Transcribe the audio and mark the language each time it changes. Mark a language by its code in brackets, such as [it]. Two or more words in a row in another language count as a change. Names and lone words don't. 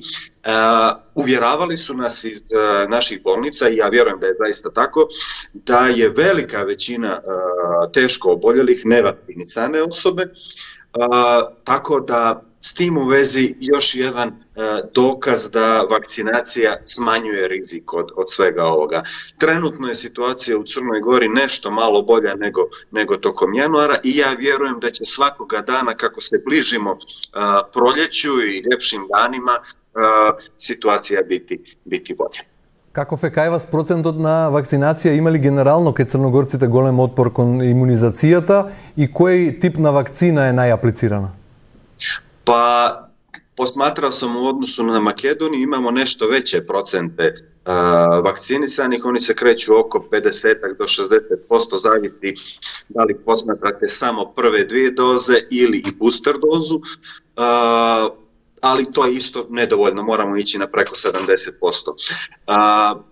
[sr] Uvjeravali su nas iz naših bolnica, i ja vjerujem da je zaista tako, da je velika većina teško oboljelih nevakcinisane osobe, tako da s tim u vezi još jedan dokaz da vakcinacija smanjuje rizik od svega ovoga. Trenutno je situacija u Crnoj Gori nešto malo bolja nego tokom januara i ja vjerujem da će svakoga dana kako se bližimo proljeću i ljepšim danima situacija biti bolja. [mk] Каков е кај вас процентот на вакцинација? Има ли генерално кај црногорците голем отпор кон имунизацијата и кој тип на вакцина е најаплицирана? [sr] Pa posmatrao sam u odnosu na Makedoniju, imamo nešto veće procente vakcinisanih, oni se kreću oko 50 do 60%, zavisi da li posmatrate samo prve 2 doze ili i booster dozu, ali to je isto nedovoljno, moramo ići na preko 70%.